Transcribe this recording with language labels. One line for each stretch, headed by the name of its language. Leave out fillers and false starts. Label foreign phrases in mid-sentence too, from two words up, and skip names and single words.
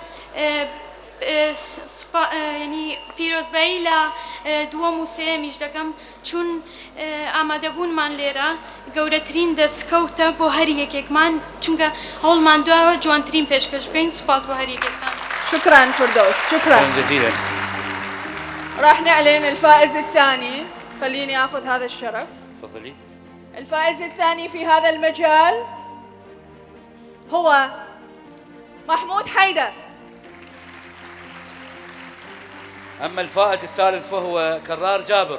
Central Kurdish: ینی پیرۆزبایی لە دووەم و سێمیش دەکەم چون ئامادەبوونمان لێرە گەورەترین دەستکەوتە بۆ هەر یەکێکمان چونکە هەوڵمان دواوە جوانترین پێشکەش بکەین سوپاس بۆ هەر یەکێکتان
Arabic: شكرا فردوس شكرا جزيلا. راح نعلن الفائز الثاني خليني اخذ هذا الشرف. تفضلي. الفائز الثاني في هذا المجال هو محمود حيدر. أما الفائز الثالث فهو كرار جابر.